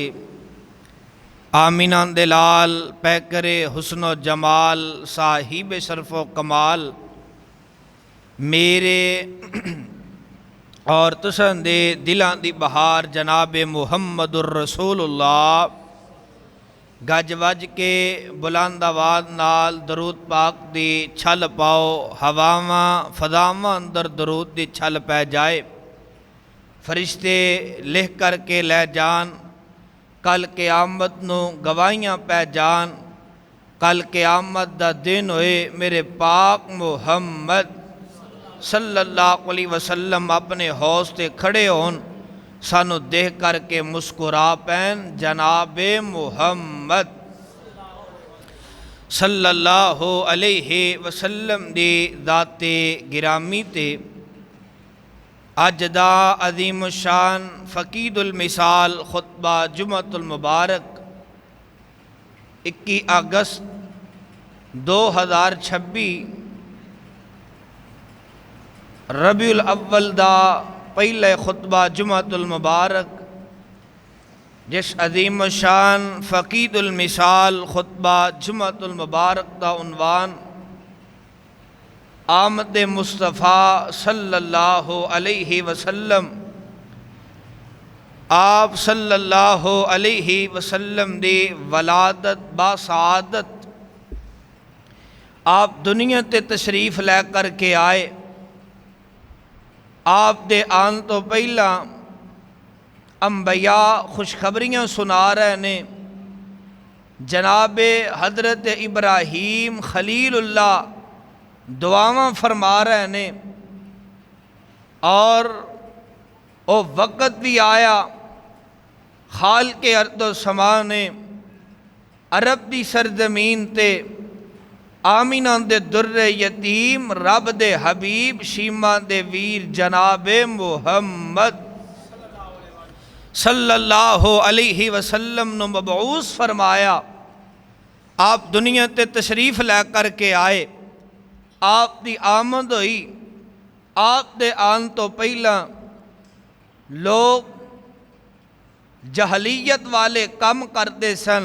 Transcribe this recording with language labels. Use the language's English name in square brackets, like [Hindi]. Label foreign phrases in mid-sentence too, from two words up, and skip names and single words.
[Punjabi] آمنہ دے لال پیکرے حسنو جمال صاحب شرفو کمال میرے اور تسن دے دلاں دی بہار جناب [Arabic] محمد رسول الله [Punjabi] گج وج کے بلند آواز نال درود پاک دی چھل پاؤ. ہواواں فداواں اندر درود دی چھل پے جائے. فرشتے لکھ کرکے لے جان، کل قیامت نوں گواہیاں پے جان. کل قیامت دا دن ہوئے میرے پاک محمد [Arabic] صلی اللہ علیہ وسلم [Punjabi] اپنے حوس تے کھڑے ہون، سانوں دیکھ کرکے مسکرا پین. جنابے محمد [Arabic] صلی اللہ علیہ وسلم [Punjabi] دی ذاتے گرامی تے اج دا عظیم شان فقید المثال خطبہ جمعۃ المبارک 21 اگست 2026 ربیع الاول دا پہلے خطبہ جمعۃ المبارک، جس عظیم شان فقید المثال خطبہ جمعۃ المبارک دا عنوان آمد مصطفیٰ [Arabic] صلی اللہ علیہ وسلم. [Punjabi] आप [Arabic] صلی اللہ علیہ وسلم [Punjabi] دی ولادت باسعادت. آپ دنیا تے تشریف لے کرکے آئے. آپ دے آن تو پہلا انبیا خوشخبریاں سنا رہے نے. جنابے حضرت ابراہیم خلیل اللہ دعاواں فرما رہے نے. اور وہ وقت بھی آیا خال کے اردو سما نے عرب دی سرزمین تے آمنہ دے درے یتیم رب دے حبیب شیما دے ویر جنابے محمد [Arabic] صلی اللہ علیہ وسلم [Punjabi] نو مبعوث فرمایا. آپ دنیا تے تشریف لے کرکے آئے. آپ دی آمد ہوئی. آپ دے آن تو پہلا لوگ جاہلیت والے کام کرتے سن.